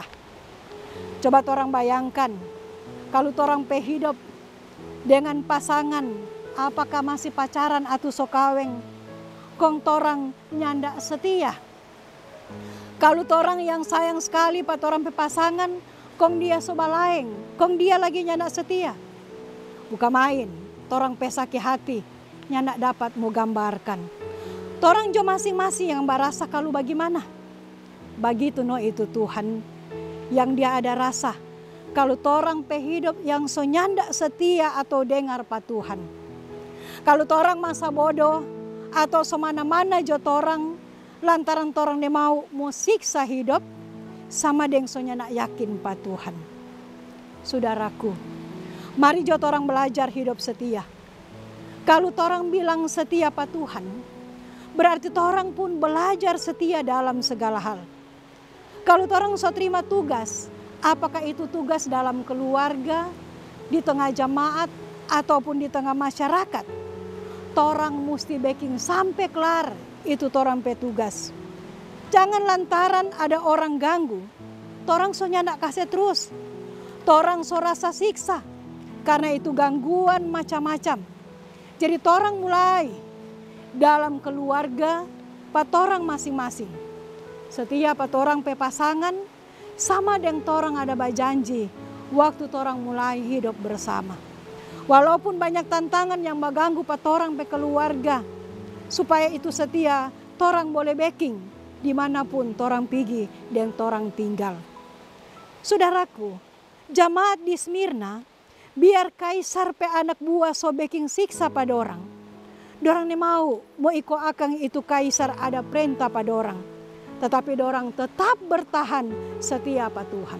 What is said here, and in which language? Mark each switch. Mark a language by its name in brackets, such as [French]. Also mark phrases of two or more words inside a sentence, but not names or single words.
[Manado Malay] Coba orang bayangkan, kalau orang pe hidup dengan pasangan, apakah masih pacaran atau sokaweng, kong torang nyanda setia. Kalau orang yang sayang sekali pada orang pe pasangan, kong dia sobalaeng, kong dia lagi nyanda setia. Bukan main, torang pe sakit hati, nyanda dapat mau gambarkan. Torang jo masing-masing yang berasa kalau bagaimana. Begitu no itu Tuhan yang dia ada rasa. Kalau torang pe hidup yang so nyanda setia atau dengar pa Tuhan. Kalau torang masa bodoh atau semana-mana jo torang lantaran torang dia mau siksa hidup sama deng so nyanda yakin pa Tuhan. Saudaraku, mari jo torang belajar hidup setia. Kalau torang bilang setia pa Tuhan, berarti torang pun belajar setia dalam segala hal. Kalau torang so terima tugas, apakah itu tugas dalam keluarga, di tengah jemaat, ataupun di tengah masyarakat, torang mesti backing sampai kelar itu torang pe tugas. Jangan lantaran ada orang ganggu, torang so nyanda kasih terus. Torang so rasa siksa, karena itu gangguan macam-macam. Jadi torang mulai dalam keluarga, pat orang masing-masing. Setiap pat orang pe pasangan, sama dengan torang ada berjanji waktu torang mulai hidup bersama. Walaupun banyak tantangan yang mengganggu torang pe keluarga, supaya itu setia, torang boleh backing dimanapun torang pergi dan torang tinggal. Saudaraku, jemaat di Smyrna, biar kaisar pe anak buah so backing siksa pada orang, dorang ne mau iko akang itu kaisar ada perintah pada orang, tetapi dorang tetap bertahan setia pada Tuhan.